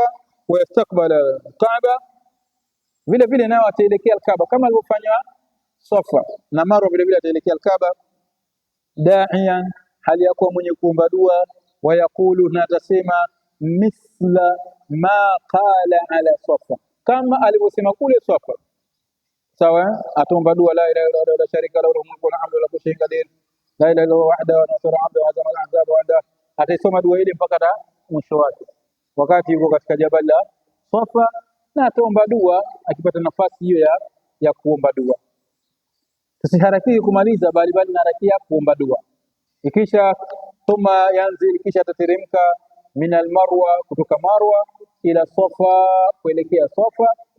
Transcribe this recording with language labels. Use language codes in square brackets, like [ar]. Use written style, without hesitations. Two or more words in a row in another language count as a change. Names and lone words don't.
[ar] ويستقبل الكعبة, [sw] vile vile nao ataelekea al-Kaaba kama alivyofanya Safa na Marwa, vile vile ataelekea al-Kaaba. Da'iyan, hali ya kuwa mwenye kuomba dua. [ar] ويقول, [sw] na atasema [ar] مثل ما قال على الصفا, [sw] kama alivyosema kule Safa. Sawa, ataomba dua [ar] لا إله إلا هو لا شريك له له الملك والحمد على كل شيء قدير لا إله إلا هو وحده ونصر عبده وهزم الأحزاب وحده. [sw] Ataisoma dua ile mpaka mwisho wake, wakati yuko katika jabal la Safa, na ataomba dua akipata nafasi hiyo ya kuomba dua. Tusiharakie kumaliza, bali naharakia kuomba dua. Ikisha [ar] ثم ينزل, [sw] kisha atateremka [ar] من المروة, [sw] kutoka Marwa [ar] إلى الصفا, [sw] kuelekea Safa.